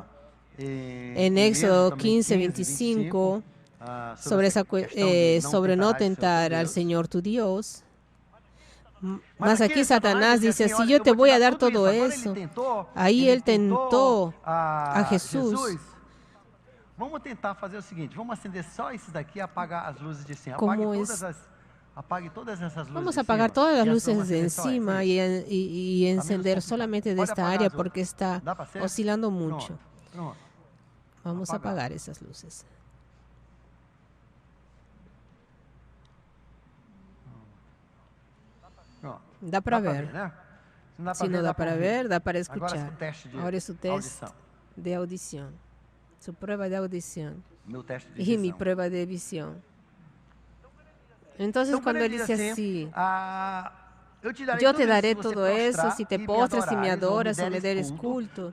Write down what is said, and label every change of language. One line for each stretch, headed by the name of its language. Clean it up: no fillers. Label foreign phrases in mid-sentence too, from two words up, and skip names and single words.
Spanish: En Éxodo 15, 25, sobre no tentar al Señor tu Dios. Mas aquí Satanás dice, si yo te voy a dar todo eso, ahí él tentó a Jesús.
Portuguese: Vamos tentar fazer o seguinte, vamos acender só esses daqui e apagar as luzes de cima. Apague todas essas luzes.
Spanish: Vamos a apagar todas las luces de encima y encender solamente de esta área porque está oscilando mucho. Vamos a apagar esas luces.
Portuguese: Dá para ver. Si no dá para ver, dá para escuchar.
Spanish: Ahora es su test de audición. Su prueba de audición. Y mi prueba de visión. Entonces cuando él dice así, yo te daré todo eso si te postras y me adoras o me deres culto.